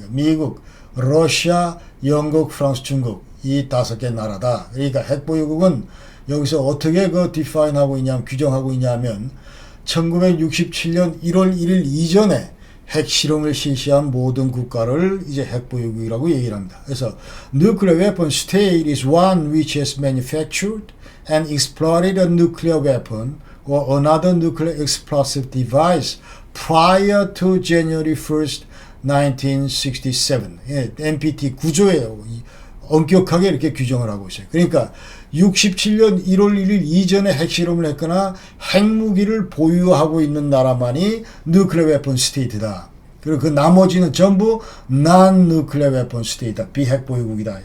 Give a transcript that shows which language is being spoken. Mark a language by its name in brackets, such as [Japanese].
[Korean] 미국, 러시아, 영국, 프랑스, 중국, 이 5개 나라다. 그러니까 핵 보유국은 여기서 어떻게 그 define 하고 있냐면, 규정하고 있냐면 1967년 1월 1일 이전에 핵실험을 실시한 모든 국가를 이제 핵보유국이라고 얘기를 합니다. 그래서 [English] nuclear weapon state is one which has manufactured and exploded a nuclear weapon or another nuclear explosive device prior to January 1st, 1967. [Korean] 예, NPT 구조예요. 엄격하게 이렇게 규정을 하고 있어요. 그러니까 67년 1월 1일 이전에 핵실험을 했거나 핵무기를 보유하고 있는 나라만이 nuclear weapon state다. 그리고 그 나머지는 전부 non-nuclear weapon state다. 비핵 보유국이다.